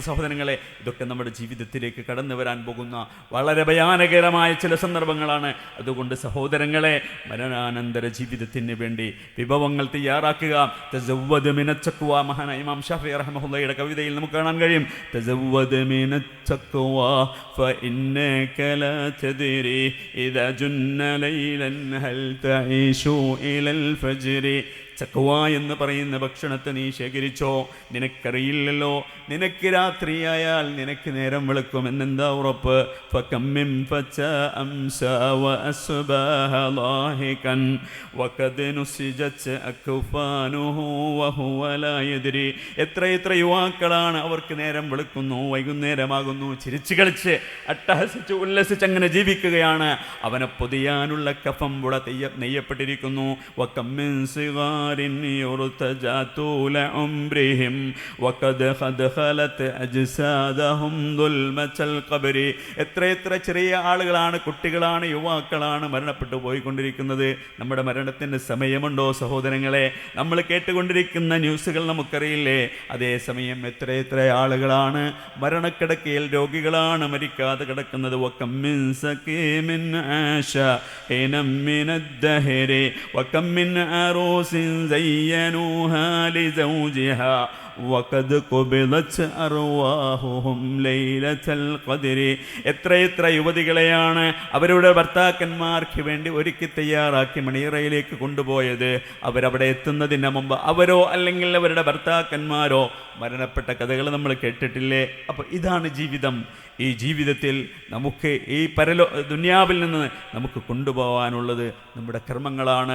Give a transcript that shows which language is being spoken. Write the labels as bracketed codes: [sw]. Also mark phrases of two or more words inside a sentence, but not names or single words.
[ml] സഹോദരങ്ങളെ, ഇതൊക്കെ നമ്മുടെ ജീവിതത്തിലേക്ക് കടന്നു വരാൻ പോകുന്ന വളരെ ഭയാനകരമായ ചില സന്ദർഭങ്ങളാണ്. അതുകൊണ്ട് സഹോദരങ്ങളെ, മരണാനന്തര ജീവിതത്തിന് വേണ്ടി വിഭവങ്ങൾ തയ്യാറാക്കുക. [ar] تزود من التقوى, [ml] മഹാനായ ഇമാം ഷാഫിഈ റഹിമഹുല്ലാഹിയുടെ കവിതയിൽ നമുക്ക് കാണാൻ കഴിയും, [ar] تزود من التقوى فإنك لا تدري إذا جن ليلا هل تعيش إلى الفجر. [ml] തഖ്വ എന്ന് പറയുന്ന ഭക്ഷണത്തെ നീ ശേഖരിച്ചോ, നിനക്കറിയില്ലല്ലോ നിനക്ക് രാത്രിയായാൽ നിനക്ക് നേരം വെളുക്കുമെന്നെന്താ ഉറപ്പ്? [ar] فكم من فتى أمسى وأصبح ضاحكا وقد نسجت أكفانه وهو لا يدري. [ml] എത്ര യുവാക്കളാണ് അവർക്ക് നേരം വെളുക്കുന്നു, വൈകുന്നേരമാകുന്നു, ചിരിച്ചു കളിച്ച് അട്ടഹസിച്ച് ഉല്ലസിച്ച് അങ്ങനെ ജീവിക്കുകയാണ്. അവനെ പൊതിയാനുള്ള കഫം ഇവിടെ നെയ്യപ്പെട്ടിരിക്കുന്നു. [ar] وكم من صغار يرتجى طول عمرهم وقد خلت أجسادهم ظلمة القبر. [ml] എത്ര ചെറിയ ആളുകളാണ്, കുട്ടികളാണ്, യുവാക്കളാണ് മരണപ്പെട്ടു പോയിക്കൊണ്ടിരിക്കുന്നത്. നമ്മുടെ മരണത്തിൻ്റെ സമയമുണ്ടോ സഹോദരങ്ങളെ? നമ്മൾ കേട്ടുകൊണ്ടിരിക്കുന്ന ന്യൂസുകൾ നമുക്കറിയില്ലേ? അതേസമയം എത്ര ആളുകളാണ് മരണക്കിടക്കയിൽ രോഗികളാണ് മരിക്കാതെ കിടക്കുന്നത്. [ar] وكم من سقيم عاش حينا من الدهر وكم من عروس زينوها لزوجها وقد قبضت أرواحهم ليلة القدر. [ml] എത്ര യുവതികളെയാണ് അവരുടെ ഭർത്താക്കന്മാർക്ക് വേണ്ടി ഒരുക്കി തയ്യാറാക്കി മണിയറയിലേക്ക് കൊണ്ടുപോയത്. അവരവിടെ എത്തുന്നതിന് മുമ്പ് അവരോ അല്ലെങ്കിൽ അവരുടെ ഭർത്താക്കന്മാരോ മരണപ്പെട്ട കഥകൾ നമ്മൾ കേട്ടിട്ടില്ലേ? അപ്പോൾ ഇതാണ് ജീവിതം. ഈ ജീവിതത്തിൽ നമുക്ക് ഈ ദുനിയാവിൽ നിന്ന് നമുക്ക് കൊണ്ടുപോകാനുള്ളത് നമ്മുടെ കർമ്മങ്ങളാണ്.